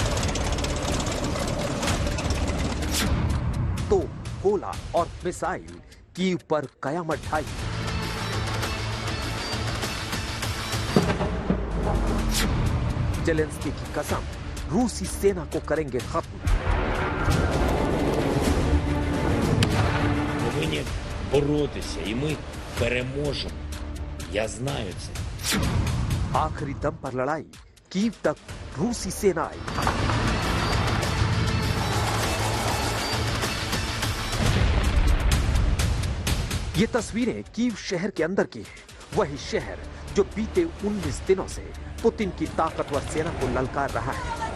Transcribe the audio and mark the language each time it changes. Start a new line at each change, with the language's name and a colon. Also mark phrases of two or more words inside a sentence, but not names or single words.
Hindi: तो गोला और मिसाइल कीव पर कयामत ढाई। ज़ेलेंस्की की कसम, रूसी सेना को करेंगे खत्म।
Ukrainian: Повинні боротися, і ми переможемо. Я знаю це.
Hindi: आखिरी दम पर लड़ाई, कीव तक रूसी सेना आई। ये तस्वीरें कीव शहर के अंदर की है, वही शहर जो बीते 19 दिनों से पुतिन की ताकतवर सेना को ललकार रहा है।